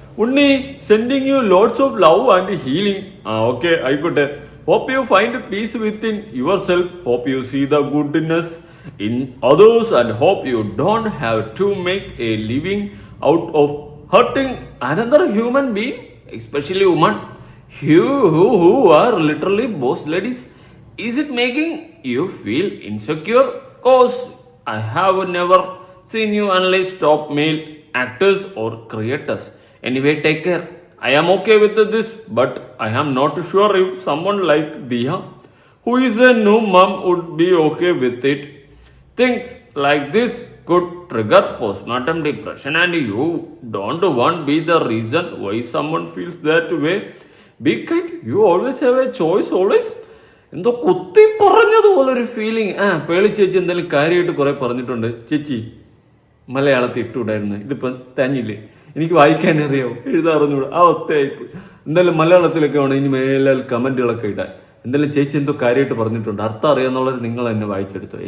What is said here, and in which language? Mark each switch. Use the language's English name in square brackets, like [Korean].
[English] Unni sending you lots of love and healing. Okay, [Malayalam] ആയിക്കോട്ടെ. [English] Hope you find peace within yourself. Hope you see the goodness in others and hope you don't have to make a living out of hurting another human being, especially woman. You who are literally boss ladies, is it making you feel insecure? Cause I have never seen you unless top male actors or creators. Anyway, take care. I am okay with this, but I am not sure if someone like Diya, who is a new mom, would be okay with it. Things like this could trigger postpartum depression, and you don't want to be the reason why someone feels that way. Be kind. You always have a choice, always. [Malayalam] എന്തോ കുത്തി പറഞ്ഞതുപോലൊരു feeling. Pearle ചേച്ചി എന്തായാലും കാര്യമായിട്ട് കുറെ പറഞ്ഞിട്ടുണ്ട്. ചേച്ചി മലയാളത്തിൽ ഇട്ടുകൂടായിരുന്നു, ഇതിപ്പം തന്നില്ലേ, എനിക്ക് വായിക്കാൻ അറിയാവോ, എഴുതാറൊന്നുകൂടെ, ആ ഒത്തയായിപ്പ്. എന്തായാലും മലയാളത്തിലൊക്കെ വേണം ഇനി മേലാൽ കമന്റുകളൊക്കെ ഇടാൻ. എന്തായാലും ചേച്ചി എന്തോ കാര്യമായിട്ട് പറഞ്ഞിട്ടുണ്ട്, അർത്ഥം അറിയാന്നുള്ളത് നിങ്ങൾ തന്നെ വായിച്ചെടുത്തോ.